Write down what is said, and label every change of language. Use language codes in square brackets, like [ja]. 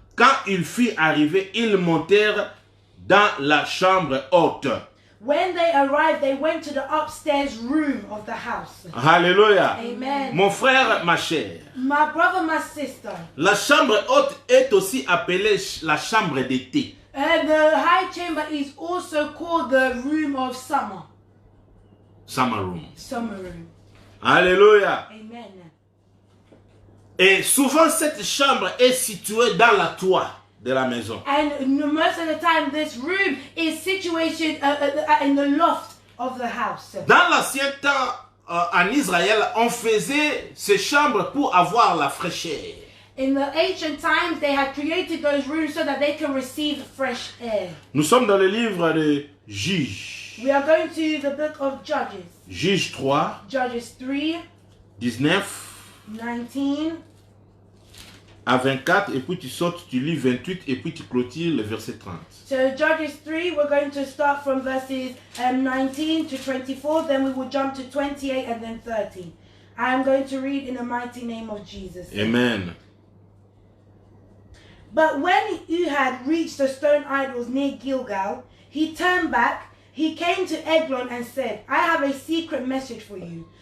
[fr] Quand ils furent arrivés, ils montèrent dans la chambre haute. [en] When they arrived, they went to the upstairs room of the house. Alléluia. Amen. [fr] Mon frère, ma chère, [en] My brother, my sister, [fr] la chambre haute est aussi appelée la chambre d'été. [en] and the high chamber is also called the room of summer. Summer room. Summer room. Alléluia. Amen. [fr] Et souvent, cette chambre est située dans la toit de la maison. [en] And most of the time, this room is situated in the loft of the house. [fr] Dans l'ancien temps, en Israël, on faisait ces chambres pour avoir la fraîcheur. [en] In the ancient times, they had created those rooms so that they can receive fresh air. [fr] Nous sommes dans le livre de Juges. [en] We are going to the book of Judges. [fr] Juges 3, [en] Judges 3, 19 19 [fr] à 24, et puis tu sautes, tu lis 28, et puis tu clôtures le verset 30. [en] So Judges 3, we're going to start from verses 19 to 24, then we will jump to 28 and then 30. I am going to read in the mighty name of Jesus. Amen. But when he had reached the stone idols near Gilgal, he turned back, he came to Eglon and said, I have a secret message for you.